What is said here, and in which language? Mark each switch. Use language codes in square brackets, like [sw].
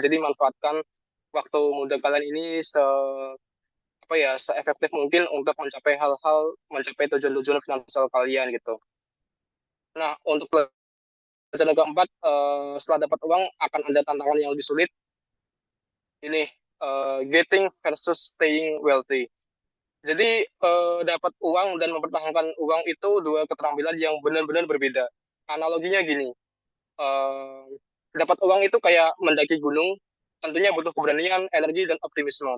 [id] Jadi manfaatkan waktu muda kalian ini apa ya, seefektif mungkin untuk mencapai tujuan-tujuan finansial kalian gitu. Nah, untuk pelajaran keempat, setelah dapat uang akan ada tantangan yang lebih sulit. Ini [en] getting versus staying wealthy. [id] Jadi dapat uang dan mempertahankan uang itu dua keterampilan yang benar-benar berbeda. Analoginya gini, eh, dapat uang itu kayak mendaki gunung, tentunya butuh keberanian, energi, dan optimisme.